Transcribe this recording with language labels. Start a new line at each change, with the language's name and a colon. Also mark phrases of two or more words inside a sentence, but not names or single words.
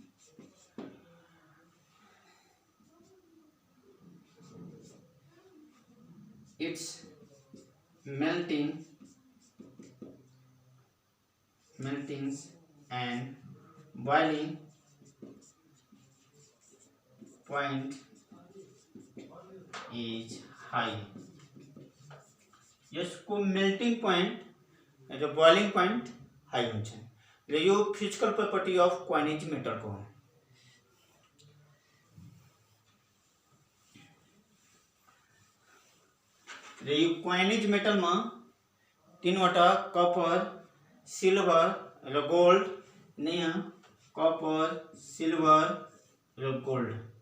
English: Its meltings and boiling point is हाई।
Nepali: यसको
English: melting point
Nepali: जो
English: boiling point high
Nepali: हुन्छ र यो
English: physical property of coinage metal
Nepali: को हो। र यो
English: coinage metal
Nepali: में तीनवटा कपर, सिल्भर र गोल्ड, यहाँ कपर, सिल्भर र गोल्ड।